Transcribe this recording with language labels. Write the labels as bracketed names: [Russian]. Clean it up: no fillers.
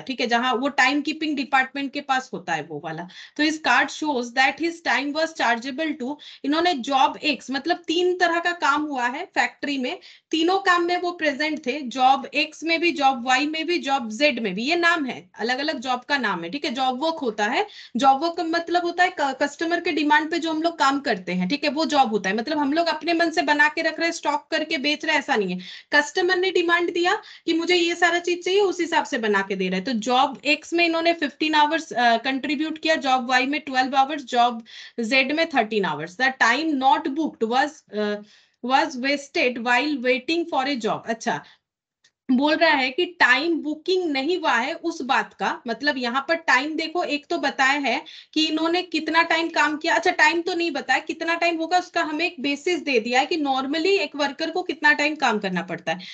[Hindi] ठीक है, जहां वो टाइम कीपिंग डिपार्टमेंट के पास होता है वो वाला, तो [English] इस card shows that his time was chargeable to, [Hindi] इन्होंने जॉब एक्स, मतलब 3 तरह का काम हुआ है फैक्ट्री में, तीनों काम में वो प्रेजेंट थे, जॉब एक्स में भी, जॉब वाई में भी, जॉब जेड में भी, ये नाम है, अलग अलग जॉब का नाम है। ठीक है, जॉब वर्क होता है, जॉब वर्क का मतलब होता है कस्टमर के डिमांड पे जो हम लोग काम करते हैं। ठीक है, वो जॉब होता है, मतलब हम लोग अपने मन से बना के रख रहे हैं, स्टॉक करके बेच रहे हैं, ऐसा नहीं है, कस्टमर ने डिमांड दिया कि मुझे ये सारा चीज चाहिए, उस हिसाब से बना के दे रहे हैं। तो जॉब एक्स में इन्होंने 15 आवर्स कंट्रीब्यूट किया, जॉब वाई में 12 आवर्स, जॉब जेड में 13 hours. [English] The time not booked was wasted while waiting for a job। [Hindi] अच्छा, बोल रहा है कि टाइम बुकिंग नहीं हुआ है उस बात का, मतलब यहाँ पर टाइम देखो, एक तो बताया है कि इन्होंने कितना टाइम काम किया, अच्छा टाइम तो नहीं बताया कितना टाइम होगा, उसका हमें एक बेसिस दे दिया है कि नॉर्मली एक वर्कर को कितना टाइम काम करना पड़ता है।